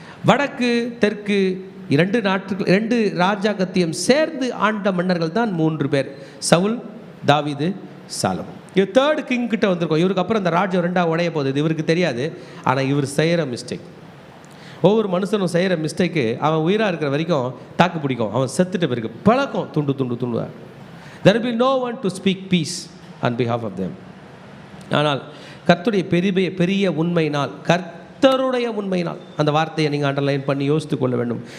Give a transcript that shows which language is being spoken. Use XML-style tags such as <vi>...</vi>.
<ta>வடக்கு தெற்கு 2 ராஜாங்கத்தையும் சேர்ந்து ஆண்ட மன்னர்கள் தான் 3 பேர், சவுல், தாவீது, சாலமோன். இது 3rd கிங் கிட்ட வந்திருக்கோம். இவருக்கு அப்புறம் அந்த ராஜ்யம் 2ஆக உடைய போகுது. இது இவருக்கு தெரியாது. ஆனால் இவர் செய்கிற மிஸ்டேக், ஒவ்வொரு மனுஷனும் செய்கிற மிஸ்டேக்கு அவன் உயிராக இருக்கிற வரைக்கும் தாக்கு பிடிக்கும். அவன் செத்துட்டு பிறகு பழக்கம் துண்டு.</ta> <en>There will be no one to speak peace on behalf of them.</en> <ta>ஆனால் கர்த்தருடைய பெரிய உண்மையினால், கர்த்தருடைய உண்மையினால், அந்த வார்த்தையை நீங்கள் அண்டர்லைன் பண்ணி யோசித்து கொள்ள வேண்டும்.</ta>